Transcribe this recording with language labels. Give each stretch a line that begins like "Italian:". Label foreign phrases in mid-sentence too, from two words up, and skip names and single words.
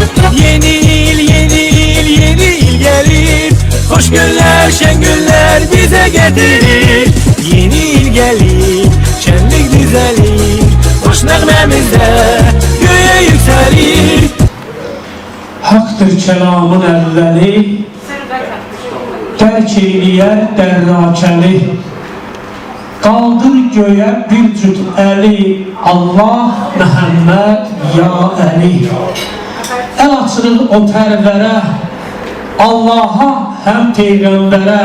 Turkish: Yeni il, yeni il, yeni il gelir. Hoş günler, şen günler bize getirir. Yeni il gelir, şenlik düzelir.
Azerbaijani: Hoş nəğməmizdə göğe yükselir. Haktır kelamın əlləri, dərk eyləyər dərrakəli. Qaldır göyə bir cüt əli, Allah, Məhəmməd, ya Əli. Əl açırıq o tərvərə, Allaha həm Peyğəmbərə.